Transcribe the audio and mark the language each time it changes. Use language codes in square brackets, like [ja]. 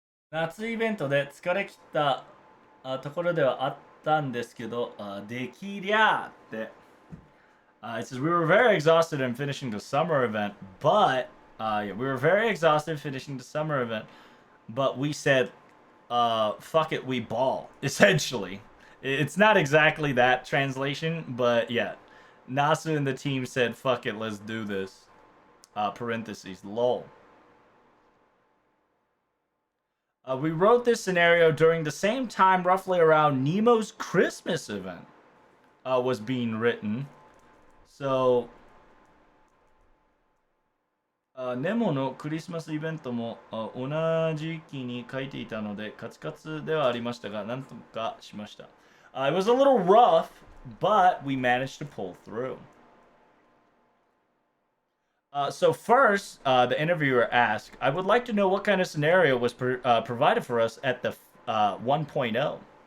[ja] 夏イベントで疲れ切ったところではあったんですけど、できりゃーって。 [en] It says we were very exhausted in finishing the summer event, but yeah, we were very exhausted finishing the summer event, but we said, fuck it, we ball. Essentially, it's not exactly that translation, but yeah, Nasu and the team said, fuck it, let's do this. Parentheses, lol. We wrote this scenario during the same time, roughly around Nemo's Christmas event was being written. So, [ja] ネモのクリスマスイベントも同じ期に書いていたのでカツカツではありましたがなんとかしました。 [en] It was a little rough, but we managed to pull through. So first, the interviewer asked, I would like to know what kind of scenario was provided for us at the 1.0.